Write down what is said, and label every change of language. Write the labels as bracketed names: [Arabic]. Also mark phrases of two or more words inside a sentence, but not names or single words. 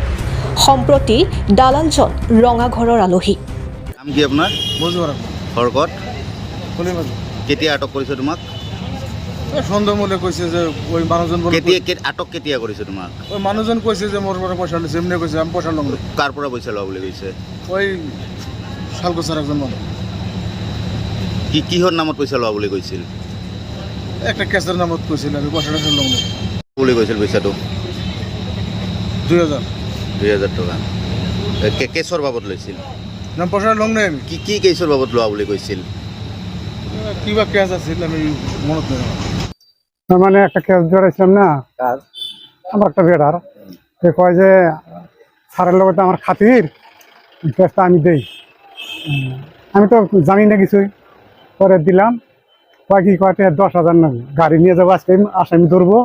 [Assamese] সম্প্ৰতি দালালজন ৰঙাঘৰৰ আলহী। নাম কি আপোনাৰ? বৰকত। কেতিয়া আটক কৰিছে তোমাক? সন্দেহমূলে কৈছে যে ওই মানুহজন আটক কেতিয়া কৰিছে তোমাক? ওই মানুহজন কৈছে যে মোৰ পৰা পইচা লৈছে, এমনি কৈছে আমি পইচা ল'ম। কাৰ পৰা পইচা লোৱা বুলি কৈছে? ওই শালকুছাৰ একজন মানুহ। কিহৰ নামত পইচা লোৱা বুলি কৈছিল? [Bangla] একটা কেসের [Assamese] নামত কৈছিল আৰু পইচাটা ল'ম বুলি কৈছিল। পইচাটো ২,০০০ টকা। কেছৰ বাবদ লৈছিল? না পইচা ল'ম নাই আমি। কি কেছৰ বাবদ লোৱা বুলি কৈছিল? কিবা কেস আছিল, আমি মনত নাই। [Bangla] মানে একটা কেস ধরেছিলাম না আমার একটা বেটার, সে কয় যে স্যারের লগতে আমার খাতির কেসটা আমি দেই। আমি তো জানি না কিছুই, পরে দিলাম। কয় কি কয় 10,000 নেবে, গাড়ি নিয়ে যাবো, আজকে আসামি ধরবো।